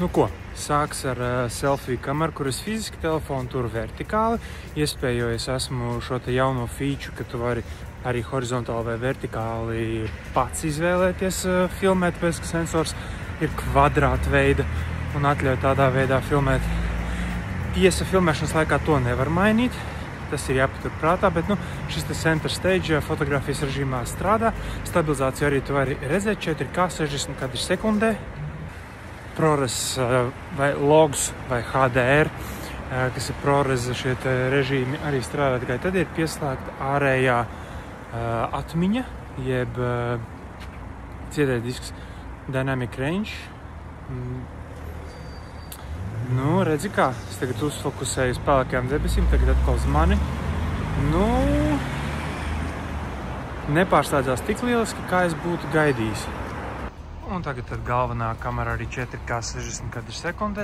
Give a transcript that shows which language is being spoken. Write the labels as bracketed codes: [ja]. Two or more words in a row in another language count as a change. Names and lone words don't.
[lv] Sāks ar selfie kameru, kuras fiziski telefonu tur vertikāli, iespēju, jo es esmu šo te jauno feature, ka tu vari arī horizontāli vai vertikāli pats izvēlēties filmēt, pēc ka sensors ir kvadrāta veida un atļauj tādā veidā filmēt. Tiesa filmēšanas laikā to nevar mainīt, tas ir jāpatur prātā, bet šis te [en] center stage [lv] fotografijas režīmā strādā. Stabilizāciju arī tu vari redzēt 4K 60 kadri sekundē. ProRes vai logs vai HDR, kas ir ProRes šie režīmi arī strādā, tikai tad ir pieslēgta ārējā atmiņa, jeb CD disks. [en] Dynamic range. [lv] Nu, redzi kā, es tagad uzfokusēju uz pelēkajām debesīm, tagad atkal uz mani. Nu, nepārslēdzās tik lieliski, kā es būtu gaidījis. Un tagad tad galvenā kamera arī 4K 60 kadri sekundē.